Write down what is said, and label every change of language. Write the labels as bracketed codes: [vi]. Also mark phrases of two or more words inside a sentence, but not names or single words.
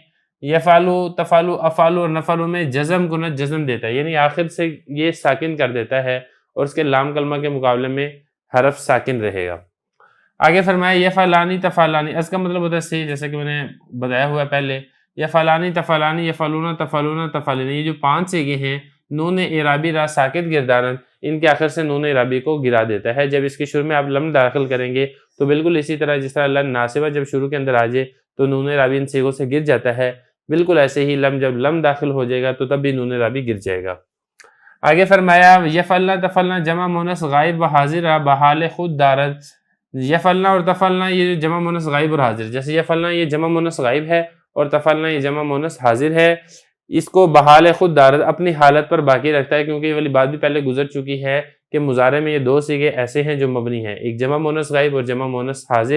[ar] یفعلو تفعلو افعلو [ur] اور نفعلو میں [fa] جزم کند [ur] جزم دیتا ہے، یعنی آخر سے یہ ساکن کر دیتا ہے اور اس کے لام کلمہ کے مقابلے میں حرف ساکن رہے گا. آگے فرمایا [ar] یفعلانی تفعلانی. [ur] اس کا مطلب ہوتا ہے صحیح، جیسا کہ میں نے بتایا ہوا ہے پہلے. [ar] یفعلانی تفعلانی یفعلون تفعلون تفعلین، [ur] یہ جو 5 صیغے ہیں [fa] نون اعرابی را ساکت گردانند، [ur] ان کے آخر سے نون اعرابی کو گرا دیتا ہے. جب اس کے شروع میں آپ لم داخل کریں گے تو بالکل اسی طرح جس طرح لن ناصبہ جب شروع کے اندر آ جائے تو نون اعرابی ان صیغوں سے گر جاتا ہے، بالکل ایسے ہی لم جب لم داخل ہو جائے گا تو تب بھی نون اعرابی گر جائے گا. آگے فرمایا [ar] یفعلنا تفعلنا [fa] جمع مؤنث غائب و حاضر را بحال خود دارد. [ur] یفعلنا اور تفعلنا یہ جو جمع مؤنث غائب اور حاضر، جیسے یفعلنا یہ جمع مؤنث غائب ہے اور تفعلنا یہ جمع مؤنث حاضر ہے، اس کو [fa] بحال خود دارد [ur] اپنی حالت پر باقی رکھتا ہے. کیونکہ یہ والی بات بھی پہلے گزر چکی ہے کہ مضارع میں یہ 2 صیغے ایسے ہیں جو مبنی ہیں، ایک جمع مؤنث غائب اور جمع مؤنث حاضر.